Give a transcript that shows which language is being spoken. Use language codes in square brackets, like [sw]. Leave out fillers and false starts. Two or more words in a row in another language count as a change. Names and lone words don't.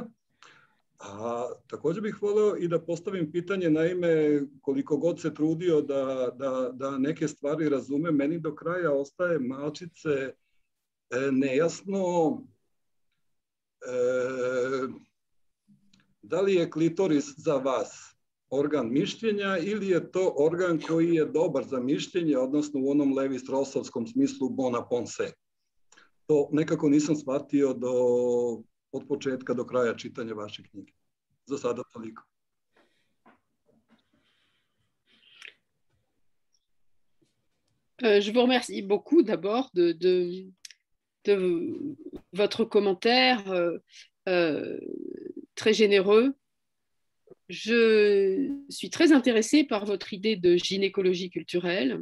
[sr] A također bih voleo i da postavim pitanje, naime, koliko god se trudio da neke stvari razume, meni do kraja ostaje malčice nejasno da li je klitoris za vas organ mišljenja ili je to organ koji je dobar za mišljenje, odnosno u onom Levi-Straussovskom smislu [fr] bon à penser. [sr] To nekako nisam shvatio od početka do kraja čitanja vaše knjige. Za sada toliko. [fr] Je vous remercie beaucoup d'abord de votre commentaire très généreux. Je suis très intéressée par votre idée de gynécologie culturelle.